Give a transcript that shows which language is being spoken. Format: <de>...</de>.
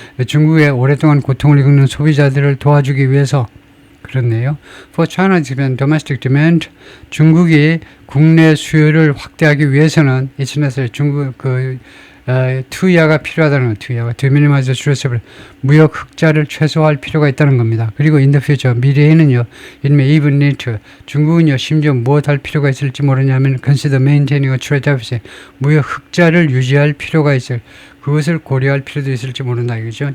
<ko>중국의 오랫동안 고통을 겪는 소비자들을 도와주기 위해서 그렇네요.</ko> <en>For China's domestic demand,</en> <ko>중국이 국내 수요를 확대하기 위해서는</ko> <en>it's necessary.</en> <ko>중국 투여가 필요하다는 거예요.</ko> <en>To minimize the trade surplus.</en> <ko>무역 흑자를 최소화할 필요가 있다는 겁니다. 그리고</ko> <en>in the future,</en> <ko>미래에는요,</ko> <en>it may even need to.</en> <ko>중국은요, 심지어 무엇할 필요가 있을지 모르냐면</ko> <en>consider maintaining a trade deficit.</en> <ko>무역 흑자를 유지할 필요가 있을. 그것을 고려할 필요도 있을지 모른다 이거죠.</ko>